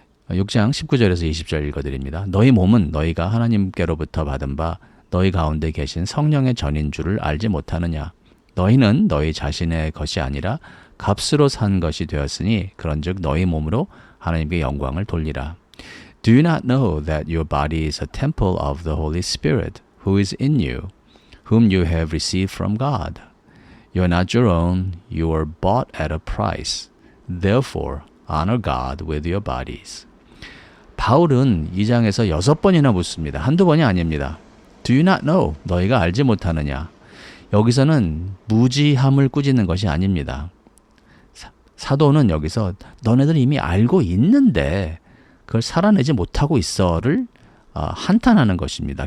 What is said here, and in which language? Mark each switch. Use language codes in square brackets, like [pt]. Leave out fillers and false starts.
[ko] 6장 19절에서 20절 읽어드립니다. 너희 몸은 너희가 하나님께로부터 받은 바 너희 가운데 계신 성령의 전인 줄을 알지 못하느냐. 너희는 너희 자신의 것이 아니라 값으로 산 것이 되었으니 그런즉 너희 몸으로 하나님께 영광을 돌리라. [en] Do you not know that your body is a temple of the Holy Spirit who is in you, whom you have received from God? You are not your own, you are bought at a price. Therefore, honor God with your bodies. [ko] 바울은 2장에서 6번이나 묻습니다. 한두 번이 아닙니다. [en] Do you not know? [ko] 너희가 알지 못하느냐? 여기서는 무지함을 꾸짖는 것이 아닙니다. 사도는 여기서 너네들 이미 알고 있는데 그걸 살아내지 못하고 있어를 한탄하는 것입니다.